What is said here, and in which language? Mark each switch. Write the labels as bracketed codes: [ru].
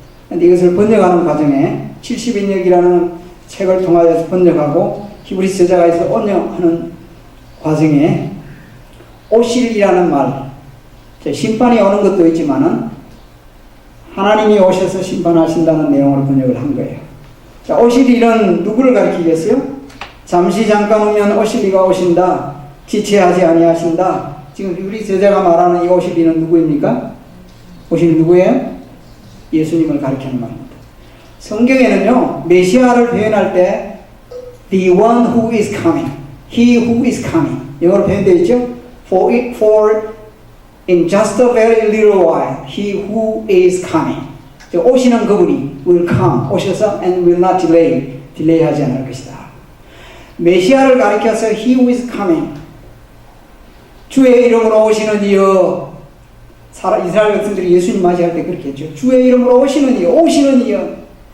[ko] 그런데 이것을 번역하는 과정에 70인역이라는 책을 통하여서 번역하고 히브리서 저자가에서 번역하는 과정에 오실이라는 말, 심판이 오는 것도 있지만은 하나님이 오셔서 심판하신다는 내용으로 번역을 한 거예요. 자, 오실이는 누구를 가리키겠어요? 잠시 잠깐 오면 오실이가 오신다. 지체하지 아니하신다. 지금 우리 제자가 말하는 이 오실이는 누구입니까? 오실이 누구예요? 예수님을 가리키는 말입니다. 성경에는요, 메시아를 표현할 때 [en] the one who is coming, [ko] he who is coming 영어로 표현되어 있죠? [en] For in just a very little while, he who is coming. [ko] 오시는 그분이 [en] will come, [ko] 오셔서 [en] and will not delay [ko] 하지 않을 것이다. 메시아를 가리켜서 [en] he who is coming, [ko] 주의 이름으로 오시는 이여, 이스라엘 백성들이 예수님 맞이할 때 그렇게 했죠. 주의 이름으로 오시는 이여, 오시는 이여.